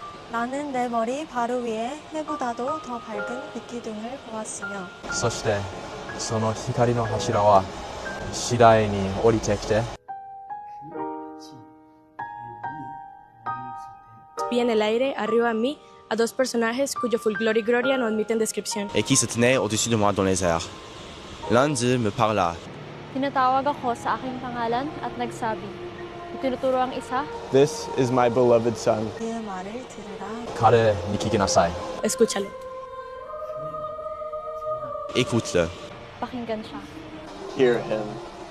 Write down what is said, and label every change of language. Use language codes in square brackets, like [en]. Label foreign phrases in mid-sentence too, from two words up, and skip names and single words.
[ko] 나는 내 머리 바로 위에 해보다도 더 밝은 빛기둥을 보았으며 [ja] そしてその光の柱は次第に降りてきて [es] Vi en el aire, arriba de mí, a dos personajes cuyo fulgor y gloria no admiten descripción. [fr] Et qui se tenaient au-dessus de moi dans les airs. L'un d'eux me parla. [tl] Tinatawag ako sa aking pangalan at nagsabi, itinuturo ang isa, [en] This is my beloved son. [ko] 그 말을 들으라. [ja] 彼に聞きなさい [es] Escúchalo. [fr] Écoute-le. [tl] pakinggan siya. [en] Hear him.